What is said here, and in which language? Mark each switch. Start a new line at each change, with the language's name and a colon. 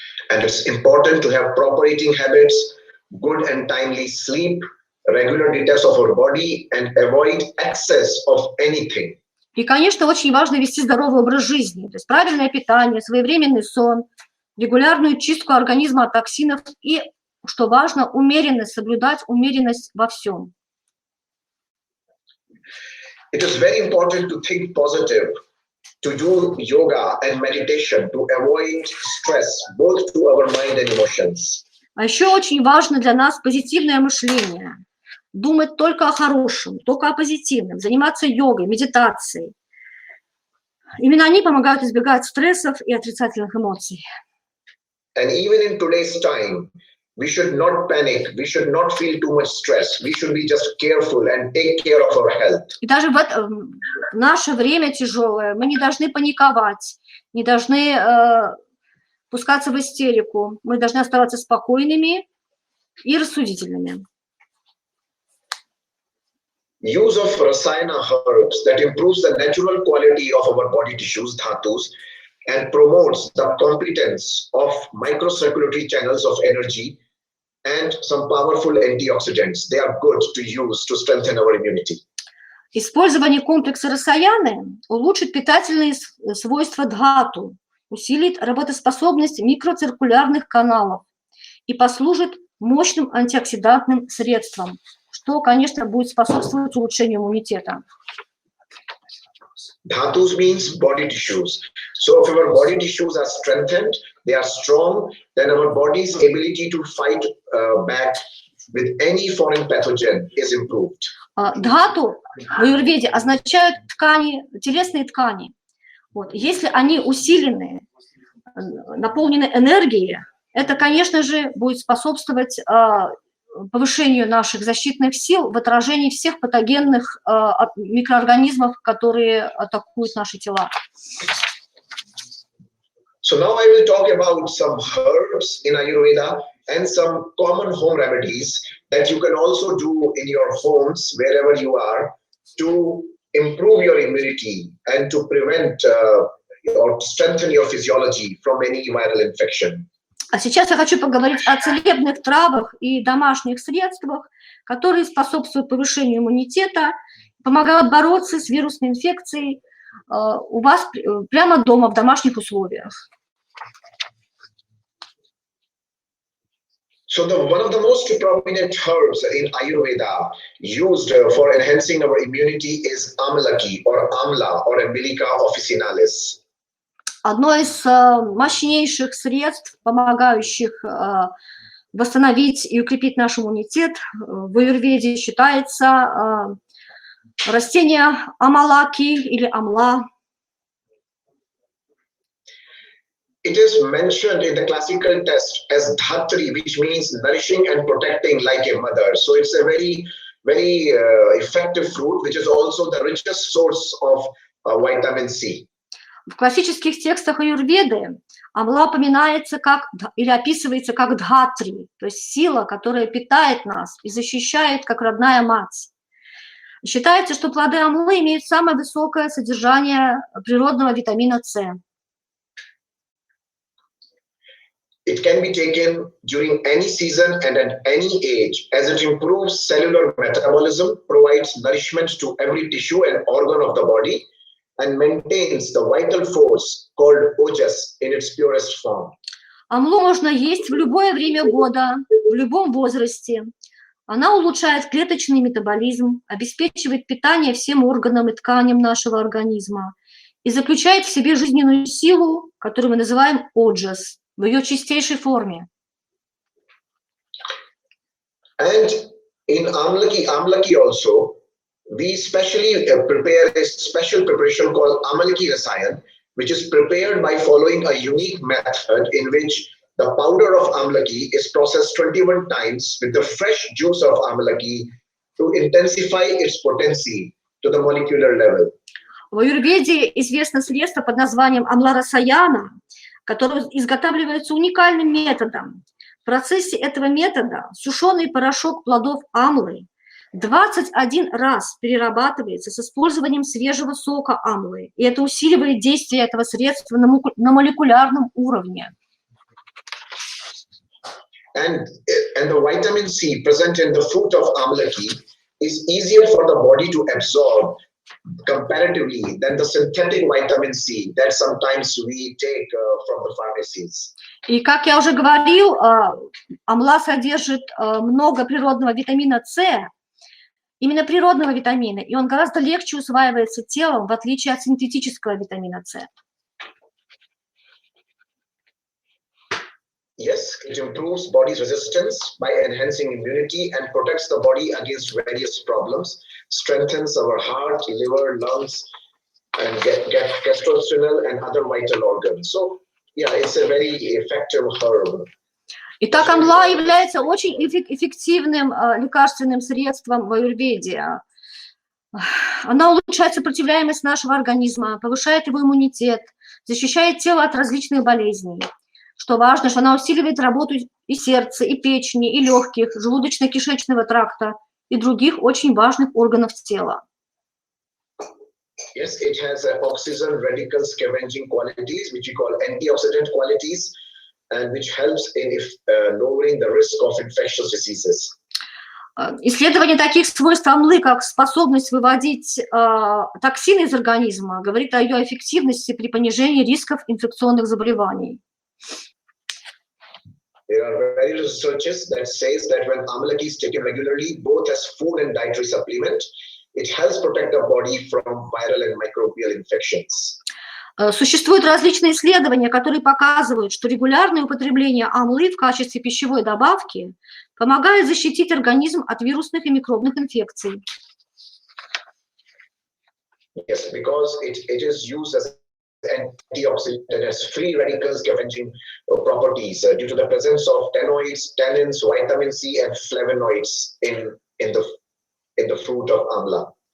English: And it's important to have proper eating habits, good and timely sleep, regular detox of our body, and avoid excess of anything.
Russian: И, конечно, очень важно вести здоровый образ жизни, то есть правильное питание, своевременный сон, регулярную чистку организма от токсинов и, что важно, соблюдать умеренность во всем.
English: It is very important to think positive, to do yoga and meditation, to avoid stress, both to our mind and emotions.
Russian: А еще очень важно для нас позитивное мышление. Думать только о хорошем, только о позитивном, заниматься йогой, медитацией. Именно они помогают избегать стрессов и отрицательных эмоций.
English: And even in today's time, we should not panic, we should not feel too much stress, we should be just careful and take care of our health.
Russian: И даже в наше время тяжелое мы не должны паниковать, не должны пускаться в истерику, мы должны оставаться спокойными и рассудительными.
English: Use of rasayana herbs that improves the natural quality of our body tissues, dhatus, and promotes the competence of microcirculatory channels of energy and some powerful antioxidants. They are good to use to strengthen our immunity.
Russian: Использование комплекса расаяны улучшит питательные свойства дхату, усилит работоспособность микроциркулярных каналов и послужит мощным антиоксидантным средством, что, конечно, будет способствовать улучшению иммунитета.
English: Dhatus means body tissues. So if our body tissues are strengthened, they are strong, then our body's ability to fight back with any foreign pathogen is improved.
Russian: Дхату в аюрведе означают ткани, телесные ткани. Вот. Если они усилены, наполнены энергией, это, конечно же, будет способствовать повышению наших защитных сил в отражении всех патогенных микроорганизмов, которые атакуют наши тела.
English: So now I will talk about some herbs in Ayurveda and some common home remedies that you can also do in your homes, wherever you are, to improve your immunity and to prevent or strengthen your physiology from any viral infection.
Russian: А сейчас я хочу поговорить о целебных травах и домашних средствах, которые способствуют повышению иммунитета помогают бороться с вирусной инфекцией у вас прямо дома, в домашних условиях.
English: So one of the most prominent herbs in Ayurveda used for enhancing our immunity is amalaki or amla or Umbilica officinalis.
Russian: Одно из мощнейших средств, помогающих восстановить и укрепить наш иммунитет, в аюрведе считается растение амалаки или амла.
English: It is mentioned in the classical text as dhatri, which means nourishing and protecting like a mother. So it's a very, very effective fruit, which is also the richest source of vitamin C.
Russian: В классических текстах аюрведы амла упоминается как, или описывается как дхатри, то есть сила, которая питает нас и защищает, как родная мать. Считается, что плоды амлы имеют самое высокое содержание природного витамина С.
English: It can be taken during any season and at any age, as it improves cellular metabolism, provides nourishment to every tissue and organ of the body, and maintains the vital force called ojas in its purest form.
Russian: Амлу можно есть в любое время года, в любом возрасте. Она улучшает клеточный метаболизм, обеспечивает питание всем органам и тканям нашего организма и заключает в себе жизненную силу, которую мы называем оджас, в ее чистейшей форме.
English: And in amlaki also, we specially prepare a special preparation called amalaki rasayan, which is prepared by following a unique method in which the powder of amlaki is processed 21 times with the fresh juice of amlaki to intensify its potency to the molecular level.
Russian: В аюрведе известно средство под названием амла расаяна, которое изготавливается уникальным методом. В процессе этого метода сушеный порошок плодов амлы 21 раз перерабатывается с использованием свежего сока амлы, и это усиливает действие этого средства на молекулярном уровне.
English: And the vitamin C present in the fruit of amlaki is easier for the body to absorb comparatively than the synthetic vitamin C that sometimes we take from the pharmacies.
Russian: И как я уже говорил, амла содержит много природного витамина С, именно природного витамина, и он гораздо легче усваивается телом, в отличие от синтетического витамина С.
English: Yes, it improves body's resistance by enhancing immunity and protects the body against various problems, strengthens our heart, liver, lungs, and gastrointestinal and other vital organs. So, yeah, it's a very effective herb.
Russian: Итак, амла является очень эффективным лекарственным средством в аюрведе. Она улучшает сопротивляемость нашего организма, повышает его иммунитет, защищает тело от различных болезней. Что важно, что она усиливает работу и сердца, и печени, и легких, желудочно-кишечного тракта и других очень важных органов тела.
English: Yes, it has oxygen radical scavenging qualities, which we call antioxidant qualities, and which helps in lowering the risk of infectious diseases.
Russian: Исследование таких свойств амлы, как способность выводить токсины из организма, говорит о ее эффективности при понижении рисков инфекционных заболеваний.
English: There are various researches that says that when amalaki is taken regularly, both as food and dietary supplement, it helps protect the body from viral and microbial infections.
Russian: Существуют различные исследования, которые показывают, что регулярное употребление амлы в качестве пищевой добавки помогает защитить организм от вирусных и микробных инфекций.
English: Yes, because it is used as antioxidant and has free radical scavenging properties due to the presence of tannins, vitamin C, and flavonoids in the fruit of amla.